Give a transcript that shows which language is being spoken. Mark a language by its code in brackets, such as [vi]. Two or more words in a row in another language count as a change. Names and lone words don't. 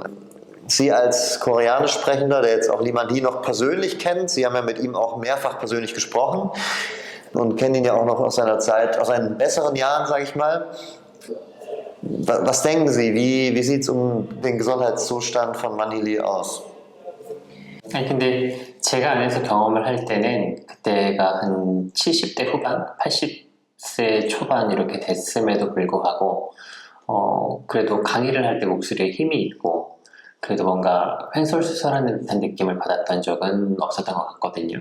[de] Sie als Koreanisch Sprechender, der jetzt auch Limani noch persönlich kennt, Sie haben ja mit ihm auch mehrfach persönlich gesprochen und kennen ihn ja auch noch aus seiner Zeit, aus seinen besseren Jahren, sage ich mal. Was denken Sie, wie sieht es um den Gesundheitszustand von Manny Lee aus? [ko] 아니 근데 제가 안에서 경험을 할 때는 그때가 한 70대 후반, 80세 초반 이렇게 됐음에도 불구하고 그래도 강의를 할 때 목소리에 힘이 있고 그래도 뭔가 횡설수설하는 듯한 느낌을 받았던 적은 없었던 것 같거든요.